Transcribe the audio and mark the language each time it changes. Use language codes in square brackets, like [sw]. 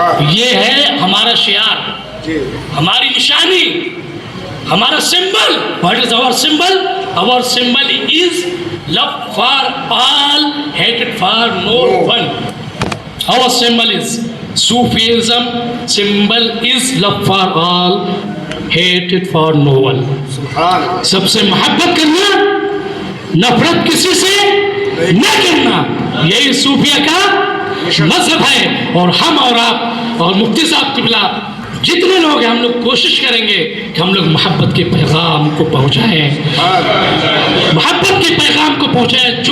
[ur] یہ ہے ہمارا شعار، ہماری نشانی، ہمارا symbol. [en] What is our symbol? Our symbol is love for all hated for no one. Our symbol is Sufism. Symbol is love for all hated for no one. [ur] سب سے محبت کرنا، نفرت کسی سے نہ کرنا، یہی صوفیہ کا مذہب ہے. اور ہم اور آپ اور مفتی صاحب قبلہ جتنے لوگ ہیں، ہم لوگ کوشش کریں گے کہ ہم لوگ محبت کے پیغام کو پہنچائیں، محبت کے پیغام کو پہنچائیں.